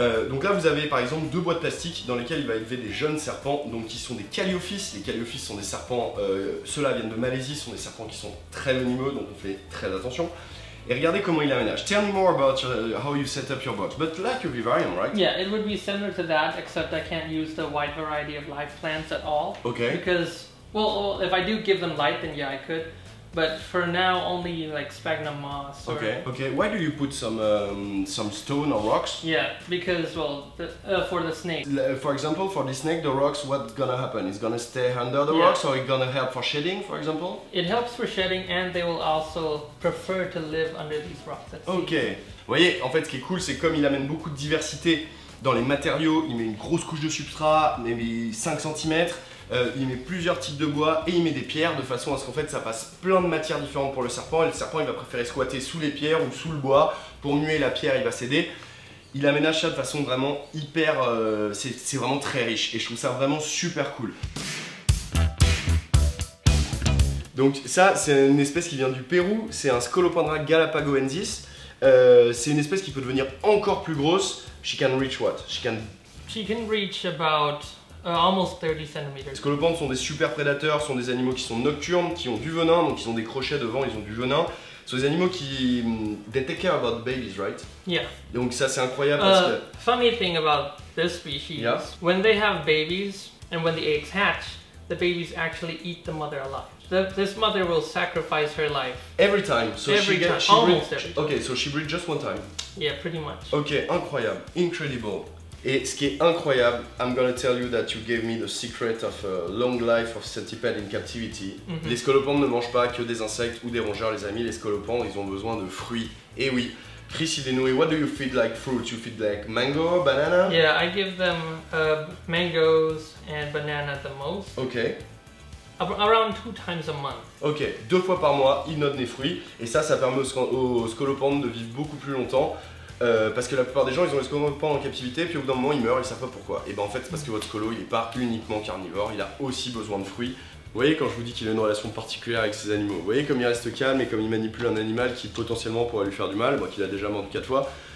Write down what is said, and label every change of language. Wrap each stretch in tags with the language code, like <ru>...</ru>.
<fr>Donc là vous avez par exemple 2 boîtes plastiques dans lesquelles il va élever des jeunes serpents, donc qui sont des Calliophis. Les Calliophis sont des serpents, ceux-là viennent de Malaisie, sont des serpents qui sont très venimeux, donc on fait très attention. Et regardez comment il aménage.</fr> <en>Tell me more about how you set up your box. But like a vivarium, right? Yeah, it would be similar to that, except I can't use the wide variety of live plants at all. Okay. Because, well, if I do give them light, then yeah, I could. But for now, only like sphagnum moss. Or, Okay. Okay. Why do you put some stone or rocks? Yeah, because, well, for the snake. For example, for the snake, the rocks, what's gonna happen? It's gonna stay under the Yeah. rocks, or it's gonna help for shedding, for example? It helps for shedding, and they will also prefer to live under these rocks at sea. Ok.</en> <fr>Vous voyez, en fait, ce qui est cool, c'est comme il amène beaucoup de diversité dans les matériaux, il met une grosse couche de substrat, il met 5 cm, il met plusieurs types de bois et il met des pierres de façon à ce qu'en fait ça passe plein de matières différentes pour le serpent. Et le serpent, il va préférer squatter sous les pierres ou sous le bois. Pour muer la pierre, il va céder. Il aménage ça de façon vraiment hyper... c'est vraiment très riche et je trouve ça vraiment super cool. Donc ça, c'est une espèce qui vient du Pérou, c'est un Scolopendra galapagoensis. C'est une espèce qui peut devenir encore plus grosse.</fr> <en>She can reach what? She can reach about almost 30 centimeters.</en> <fr>Les scolopendres sont des super prédateurs, sont des animaux qui sont nocturnes, qui ont du venin, donc ils ont des crochets devant, ils ont du venin. Ce sont des animaux qui...</fr> <en>They take care about babies, right? Yeah.</en> <fr>Donc ça c'est incroyable parce que...</fr> <en>Funny thing about this species, Yeah. when they have babies and when the eggs hatch, the babies actually eat the mother alive. This mother will sacrifice her life. Every time. So Every she time. she Almost breed- every time. Okay, so she breed just one time. Yeah, pretty much. Ok,</en> <fr>incroyable,</fr> <en>incredible.</en> <fr>Et ce qui est incroyable,</fr> <en>I'm gonna tell you that you gave me the secret of a long life of centipede in captivity.</en> <fr>Les scolopendres ne mangent pas que des insectes ou des rongeurs, les amis. Les scolopendres, ils ont besoin de fruits. Et oui, Chris, il est nourri.</fr> <en>What do you feed like fruit? You feed like mango, banana? Yeah, I give them mangoes and banana the most. Ok, Around 2 times a month. ok.</en> <fr>2 fois par mois, il donne des fruits. Et ça permet aux scolopendres de vivre beaucoup plus longtemps. Parce que la plupart des gens, ils ont les scolopendres en captivité, puis au bout d'un moment, ils meurent, ils savent pas pourquoi. Et ben en fait, c'est parce que votre scolo, il est pas uniquement carnivore, il a aussi besoin de fruits. Vous voyez quand je vous dis qu'il a une relation particulière avec ses animaux. Vous voyez comme il reste calme et comme il manipule un animal qui potentiellement pourrait lui faire du mal, moi qu'il a déjà mordu 4 fois.</fr>